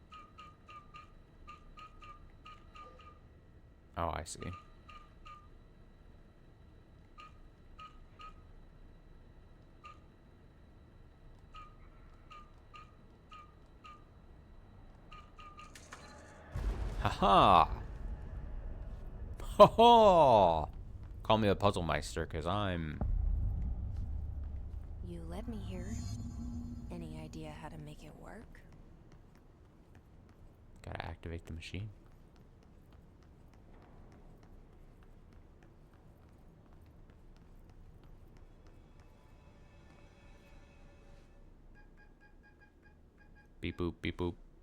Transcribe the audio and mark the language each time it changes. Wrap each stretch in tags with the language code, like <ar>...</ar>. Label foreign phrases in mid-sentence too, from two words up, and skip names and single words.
<en>Oh, I see. Haha! Ho ho! Call me the Puzzle Meister, because I'm... You let me here. Any idea how to make it work? Gotta activate the machine. Beep boop, beep boop.</en>